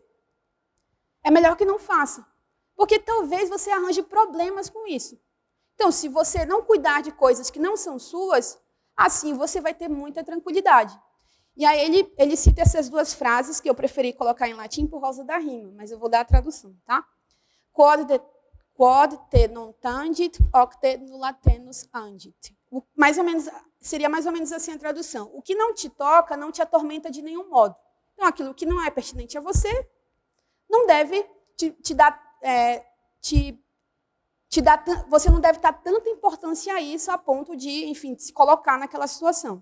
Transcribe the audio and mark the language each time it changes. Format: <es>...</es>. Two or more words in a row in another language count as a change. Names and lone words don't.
<pt>É melhor que não faça, porque talvez você arranje problemas com isso. Então, se você não cuidar de coisas que não são suas, assim você vai ter muita tranquilidade. E aí ele cita essas 2 frases que eu preferi colocar em latim por causa da rima, mas eu vou dar a tradução, tá?</pt> <la>Quod te non tangit, hoc te nulla tenus angit.</la> <pt>Seria mais ou menos assim a tradução. O que não te toca, não te atormenta de nenhum modo. Então, aquilo que não é pertinente a você, não deve você não deve dar tanta importância a isso a ponto de, enfim, se colocar naquela situação.</pt>